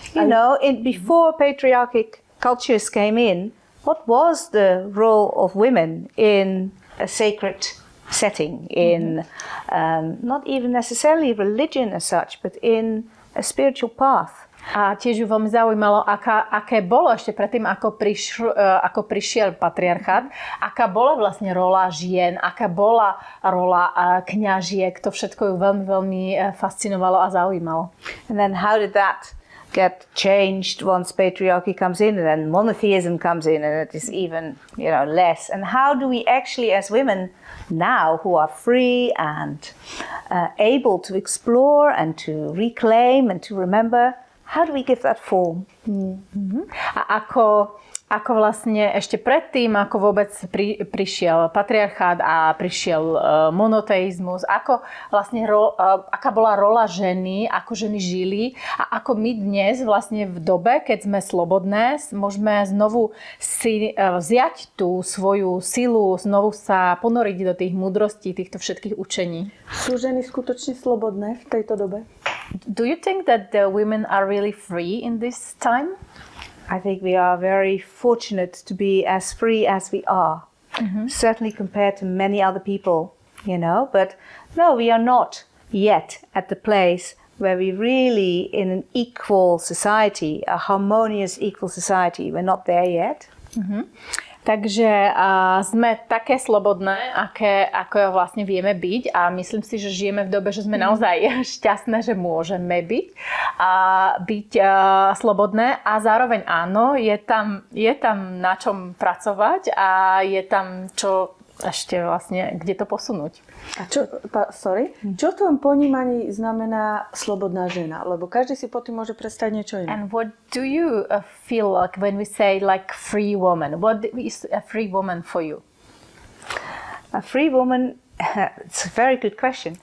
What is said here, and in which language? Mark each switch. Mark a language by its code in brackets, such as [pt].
[en] You know, before patriarchic cultures came in, what was the role of women in a sacred setting, in not even necessarily religion as such, but in a spiritual path. [sk] A tiež ju veľmi zaujímalo, aké bolo ešte predtým, ako prišiel patriarchát, aká bola vlastne rola žien, aká bola rola kňažiek, to všetko ju veľmi, veľmi fascinovalo a zaujímalo. [en] And then how did that get changed once patriarchy comes in and then monotheism comes in and it is even, less. And how do we actually as women now who are free and able to explore and to reclaim and to remember, how do we give that form? [sk] A ako ako vlastne ešte predtým, ako vôbec prišiel patriarchát a prišiel monoteizmus, ako vlastne aká bola rola ženy, ako ženy žili a ako my dnes vlastne v dobe, keď sme slobodné, môžeme znovu si vziať tú svoju silu, znovu sa ponoriť do tých múdrostí, týchto všetkých učení. Sú ženy skutočne slobodné v tejto dobe? [en] Do you think that the women are really free in this time? I think we are very fortunate to be as free as we are. Certainly compared to many other people, But no, we are not yet at the place where we really in an equal society, a harmonious equal society. We're not there yet. [sk] Takže sme také slobodné, ako vlastne vieme byť a myslím si, že žijeme v dobe, že sme naozaj šťastné, že môžeme byť slobodné a zároveň áno, je tam na čom pracovať a je tam čo ešte vlastne, kde to posunúť. A čo v tom ponímaní znamená slobodná žena? Lebo každý si po tým môže predstaviť niečo iné. [en] And what do you feel like when we say like free woman? What is a free woman for you? A free woman, it's a very good question.